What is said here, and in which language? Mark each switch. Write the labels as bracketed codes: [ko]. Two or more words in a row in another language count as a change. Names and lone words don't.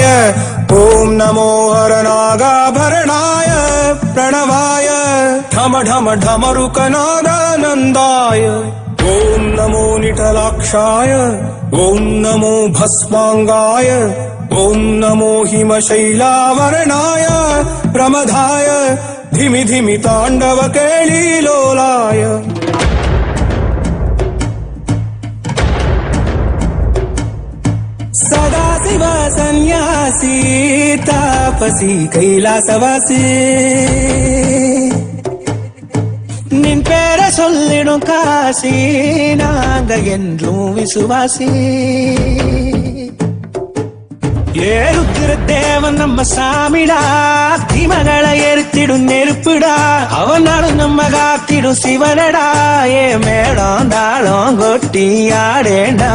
[sa] ॐ नमो हरनागाभरणाय प्रणवाय ढम ढम ढमरुकनादानन्दाय ॐ नमो निटलाक्षाय ॐ नमो भस्माङ्गाय ॐ नमो हिमशैलावरणाय प्रमदाय धिमि धिमि ताण्डव केळीलोलाय [ta] சதாசிவ சன்னியாசி தாபசி கைலாசவாசி நின் பேர சொல்லிடும் காசி நாங்க என்றும் விசுவாசி ஏருத்திர தேவன் நம்ம சாமிடா தீமகளை எரித்திடும் நெருப்புடா அவனாலும் நம்ம காத்திடும் சிவனடா ஏ மேடம் தாளம் கொட்டி ஆடேண்டா.